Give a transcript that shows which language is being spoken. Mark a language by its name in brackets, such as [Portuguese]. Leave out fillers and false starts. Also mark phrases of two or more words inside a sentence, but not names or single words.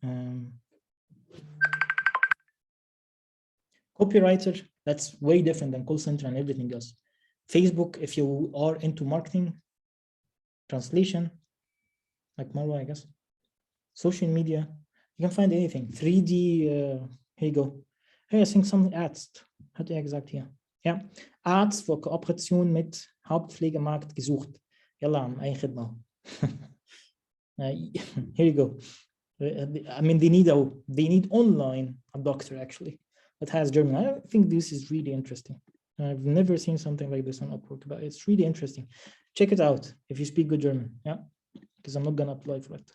[English] Copywriter, that's way different than call center and everything else. Facebook, if you are into marketing, translation, like Marwa, I guess. Social media. You can find anything. 3D, here you go. Hey, I think some Arzt, [German] hat gesagt hier. Ja, Arzt für Kooperation mit Hauptpflegemarkt gesucht. [Arabic] Yalla, أي خدمة. [English] Here you go. I mean, they need online a doctor actually that has German. I think this is really interesting. I've never seen something like this on Upwork, but it's really interesting. Check it out if you speak good German. Yeah, because I'm not gonna apply for it.